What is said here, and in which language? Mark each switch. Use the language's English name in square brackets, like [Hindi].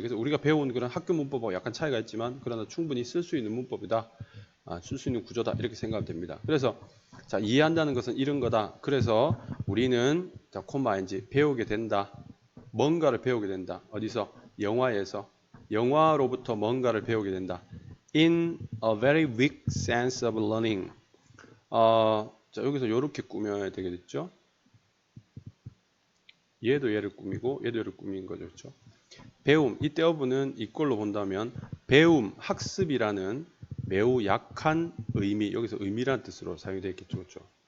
[Korean] 그래서 우리가 배운 그런 학교 문법하고 약간 차이가 있지만 그러나 충분히 쓸 수 있는 문법이다. 쓸 수 있는 구조다. 이렇게 생각하면 됩니다. 그래서 자, 이해한다는 것은 이런 거다. 그래서 우리는 자, 콤마 NG 배우게 된다. 뭔가를 배우게 된다. 어디서? 영화에서. 영화로부터 뭔가를 배우게 된다. [English] In a very weak sense of learning. [Korean] 자, 여기서 이렇게 꾸며야 되겠죠? 얘도 얘를 꾸미고 얘도 얘를 꾸민 거죠. 그렇죠? 배움, 이때 어부는 이꼴로 본다면 배움, 학습이라는 매우 약한 의미, 여기서 의미라는 뜻으로 사용되어 있겠죠. 그렇죠?